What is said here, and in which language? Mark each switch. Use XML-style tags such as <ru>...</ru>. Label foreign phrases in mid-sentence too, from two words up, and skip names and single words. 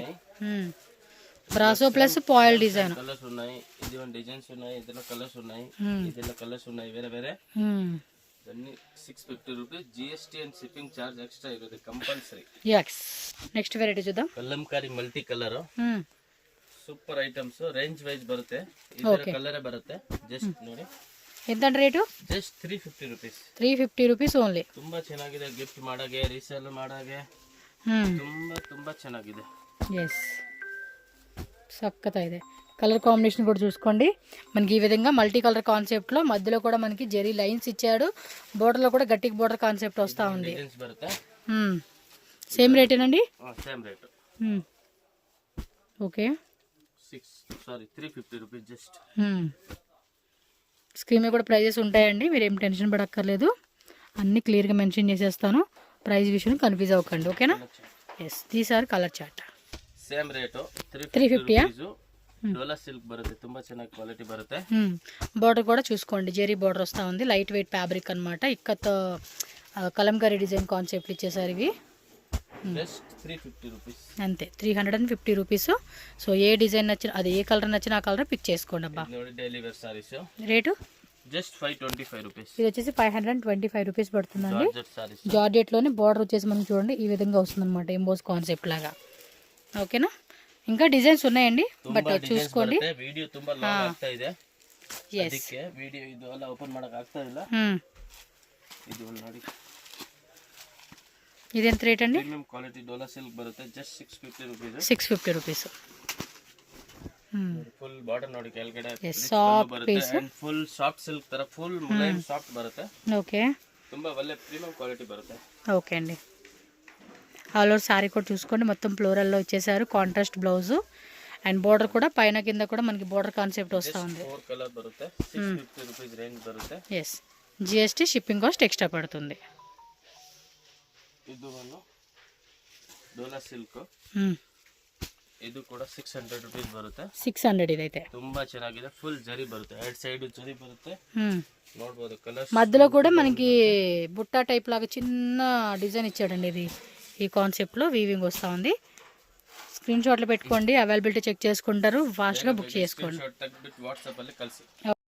<te>బ్రాసో ప్లస్ పాయిల్ డిజైన్. కలర్స్ ఉన్నాయి, ఇది డిజైన్స్ ఉన్నాయి, ఇందులో కలర్స్ ఉన్నాయి, ఇందులో కలర్స్ ఉన్నాయి వేరే వేరే. అన్ని 650 రూపీస్. జిఎస్టీ అండ్ షిప్పింగ్ చార్జ్ ఎక్స్ట్రా ఇರುತ್ತೆ కంపల్సరీ. yes, నెక్స్ట్ వెరైటీ చూద్దాం. కలంకారీ మల్టీ కలర్ సూపర్ ಐಟಮ್ಸ್.</te> <kn>ರೇಂಜ್ ವೈಸ್ ಬರುತ್ತೆ. ಇದರ ಕಲರ್ ಬರುತ್ತೆ. ಜಸ್ಟ್ ನೋಡಿ</kn> <te>ఎంత రేటు? ಜಸ್ಟ್ 350 రూపీస్. 350 రూపీస్ ఓన్లీ.</te> <kn>ತುಂಬಾ ಚೆನ್ನಾಗಿದೆ, ಗಿಫ್ಟ್ ಮಾಡಾಗೆ, ರೀಸೇಲ್ ಮಾಡಾಗೆ ತುಂಬಾ ಚೆನ್ನಾಗಿದೆ. ಎಸ್, ಸಕ್ಕತ್ತಾಗಿದೆ.</kn> <te>కలర్ కాంబినేషన్ కూడా చూసుకోండి. మనకి ఈ విధంగా మల్టీ కలర్ కాన్సెప్ట్లో మధ్యలో కూడా మనకి జెరీ లైన్స్ ఇచ్చాడు. బోర్డర్లో కూడా గట్టికి బోర్డర్ కాన్సెప్ట్ వస్తూ ఉంది. సేమ్ రేటేనండి? సేమ్ రేట్. ఓకే, 350 రూపీస్ జస్ట్. స్క్రీన్ మీద కూడా ప్రైజెస్ ఉంటాయండి, మీరు ఏం టెన్షన్ పడక్కర్లేదు. అన్నీ క్లియర్గా మెన్షన్ చేసేస్తాను. ప్రైస్ విషయం కన్ఫ్యూజ్ అవ్వకండి, ఓకేనా?</te> <en>yes, these are color chart.</en> <kn>ಸೇಮ್ ರೇಟು 350 ಡೋಲಾ ಸಿಲ್ಕ್ ಬರುತ್ತೆ, ತುಂಬಾ ಚೆನ್ನಾಗಿ ಕ್ವಾಲಿಟಿ ಬರುತ್ತೆ.</kn> <te>బార్డర్ కూడా చూసుకోండి, జెరీ బార్డర్ వస్తూ ఉంది. లైట్ వెయిట్ ఫ్యాబ్రిక్ అనమాట. ఇక్కత్ కలంకారీ డిజైన్ కాన్సెప్ట్ ఇచ్చేసారు ఇవి. జస్ట్ 350 రూపీస్ అంతే, 350 రూపీస్. సో ఏ డిజైన్ నచ్చిన, అది ఏ కలర్ నచ్చిన ఆ కలర్ పిక్ చేసుకోండి అబ్బా. ನೋಡಿ డైలీ వేర్ సారీస్ రేటు జస్ట్ 525 రూపీస్. ఇది వచ్చేసి 525 రూపీస్ పడుతుందండి. జార్జెట్ సారీస్, జార్జెట్లోనే బార్డర్ వచ్చేసి మనం చూడండి ఈ విధంగా వస్తుంది అనమాట, ఎంబోస్ కాన్సెప్ట్ లాగా, ఓకేనా? ఇంకా డిజైన్స్ ఉన్నాయండి, బట్ చూసుకోండి.</te> <kn>ವಿಡಿಯೋ ತುಂಬಾ ಲಾಂಗ್ ಆಗ್ತಾ ಇದೆ, ಅದಕ್ಕೆ ವಿಡಿಯೋ ಇದು ಎಲ್ಲ ಓಪನ್ ಮಾಡಕ ಆಗ್ತಾ ಇಲ್ಲ. ಇದು ನೋಡಿ,</kn> <te>ఇదెంత రేట్ అండి? ప్రీమియం క్వాలిటీ డోలా సిల్క్ బರುತ್ತೆ, జస్ట్ 650 రూపీస్. 650 రూపీస్.</te> <kn>ಫುಲ್ ಬಾರ್ಡರ್ ನೋಡಿ ಕೆಳಗಡೆ ಸಾಫ್ಟ್ ಪೀಸ್, ಅಂಡ್ ಫುಲ್ ಸಾಫ್ಟ್ ಸಿಲ್ಕ್ ತರ ಫುಲ್ ಮುಲಾಯಂ ಸಾಫ್ಟ್ ಬರುತ್ತೆ.</kn> <te>ఓకే,</te> <kn>ತುಂಬಾ ಒಳ್ಳೆ ಪ್ರೀಮಿయం ಕ್ವಾಲಿಟಿ ಬರುತ್ತೆ.</kn> <te>ఓకే అండి. ఆల్ ఓవర్ శారీ కూడా చూసుకోండి, మొత్తం ఫ్లోరల్లో ఇచ్చేసారు. కాంట్రాస్ట్ బ్లౌజ్ అండ్ బోర్డర్ కూడా పైన కింద కూడా మనకి బోర్డర్ కాన్సెప్ట్ వస్తూ ఉంది. 4 కలర్ బರುತ್ತೆ, 650 రూపీస్ రేంజ్ బರುತ್ತೆ. ఎస్, జిఎస్టీ షిప్పింగ్ కాస్ట్ ఎక్స్ట్రా పడుతుంది.</te> <kn>ಇದು ಒಂದು ಡೋಲಾ ಸಿಲ್ಕ್, ಇದು ಕೂಡ 600 రూపీస్ ಬರುತ್ತೆ.</kn> <te>600 ఇదైతే</te> <kn>ತುಂಬಾ ಚೆನ್ನಾಗಿದೆ. ಫುಲ್ ಜರಿ ಬರುತ್ತೆ, ಎರಡು ಸೈಡ್ ಜರಿ ಬರುತ್ತೆ, ನೋಡಬಹುದು.</kn> <te>కలర్స్ మధ్యలో కూడా మనకి బుట్టా టైప్ లాగా చిన్న డిజైన్ ఇచ్చాడండి. ఇది ఈ కాన్సెప్ట్లో వీవింగ్ వస్తూ ఉంది. స్క్రీన్ షాట్లు పెట్టుకోండి, అవైలబిలిటీ చెక్ చేసుకుంటారు, ఫాస్ట్గా బుక్ చేసుకోండి.</te> <kn>వాట్సాప్ ಅಲ್ಲಿ ಕಳಿಸಿ.</kn>